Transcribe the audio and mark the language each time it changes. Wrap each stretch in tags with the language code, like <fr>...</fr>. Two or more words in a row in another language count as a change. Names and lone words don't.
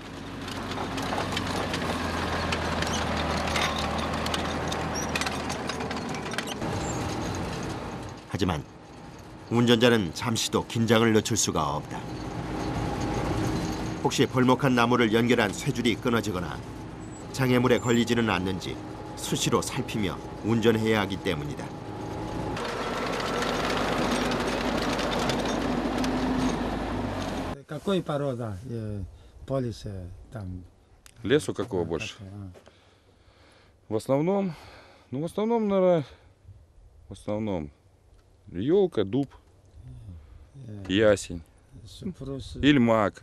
<ko>하지만 운전자는 잠시도 긴장을 늦출 수가 없다. 혹시 벌목한 나무를 연결한 쇠줄이 끊어지거나 장애물에 걸리지는 않는지 수시로 살피며 운전해야 하기 때문이다.</ko> <ru>Какой порода полис там? Лесу какого больше? В основном, наверное, елка, дуб, ясень, или мак.</ru>